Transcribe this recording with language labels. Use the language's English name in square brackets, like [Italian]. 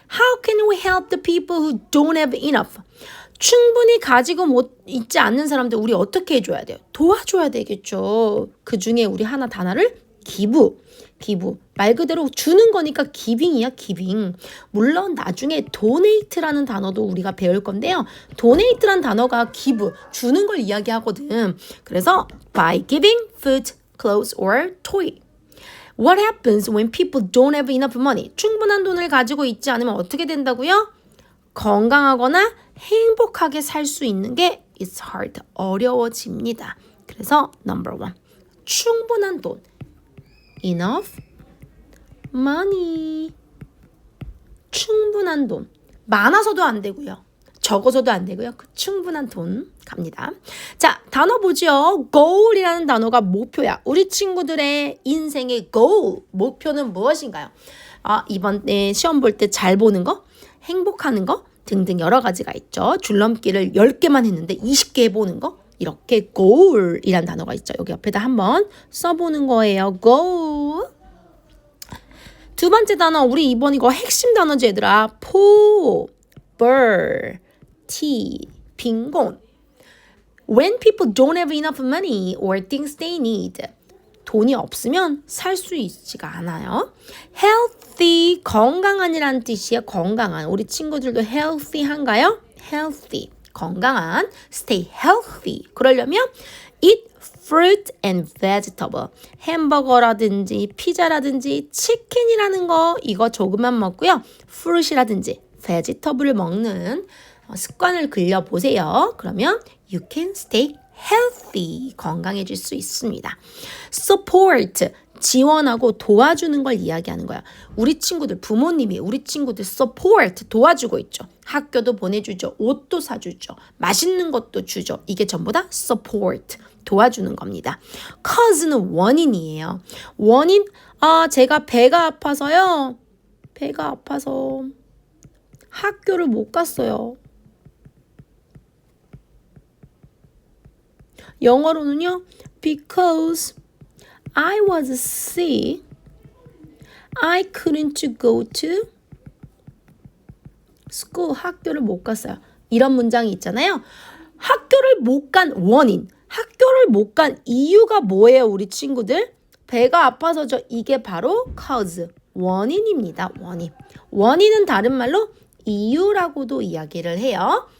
[English] How can we help the people who don't have enough? [Korean] 충분히 가지고 있지 않는 사람들 우리 어떻게 해줘야 돼요? 도와줘야 되겠죠. 그 중에 우리 단어를 기부. 말 그대로 주는 거니까 기빙이야, 기빙. 물론 나중에 donate라는 단어도 우리가 배울 건데요. donate라는 단어가 기부, 주는 걸 이야기하거든. [English] 그래서 by giving food, clothes or toy. What happens when people don't have enough money? [Korean] 충분한 돈을 가지고 있지 않으면 어떻게 된다고요? 건강하거나 행복하게 살 수 있는 게 [English] it's hard. [Korean] 어려워집니다. [English] 그래서 number one. [Korean] 충분한 돈. enough money. 충분한 돈. 많아서도 안 되고요. 적어서도 안 되고요. 그 충분한 돈 갑니다. 자, 단어 보죠. goal이라는 단어가 목표야. 우리 친구들의 인생의 goal, 목표는 무엇인가요? 이번에 시험 볼 때 잘 보는 거, 행복하는 거 등등 여러 가지가 있죠. 줄넘기를 10개만 했는데 20개 해보는 거. 이렇게 goal이라는 단어가 있죠. 여기 옆에다 한번 써보는 거예요. goal. 두 번째 단어, 우리 이번 이거 핵심 단어지 얘들아. poverty, 빈곤. [English] When people don't have enough money or things they need. [Korean] 돈이 없으면 살 수 있지가 않아요. healthy, 건강한이라는 뜻이에요. 건강한. 우리 친구들도 healthy한가요? healthy, 건강한. [English] stay healthy. 그러려면 eat fruit and vegetable. [Korean] 햄버거라든지 피자라든지 치킨이라는 거 이거 조금만 먹고요. fruit이라든지 vegetable을 먹는 습관을 들여보세요. [English] 그러면 you can stay healthy. [Korean] 건강해질 수 있습니다. support, 지원하고 도와주는 걸 이야기하는 거야. 우리 친구들, 부모님이 우리 친구들 support, 도와주고 있죠. 학교도 보내주죠. 옷도 사주죠. 맛있는 것도 주죠. 이게 전부 다 support, 도와주는 겁니다. cause는 원인이에요. 원인, 제가 배가 아파서요. 배가 아파서 학교를 못 갔어요. 영어로는요. [English] Because I was sick, I couldn't go to school. [Korean] 학교를 못 갔어요. 이런 문장이 있잖아요. 학교를 못 간 원인, 학교를 못 간 이유가 뭐예요, 우리 친구들? 배가 아파서죠. 이게 바로 cause, 원인입니다. 원인. 원인은 다른 말로 이유라고도 이야기를 해요.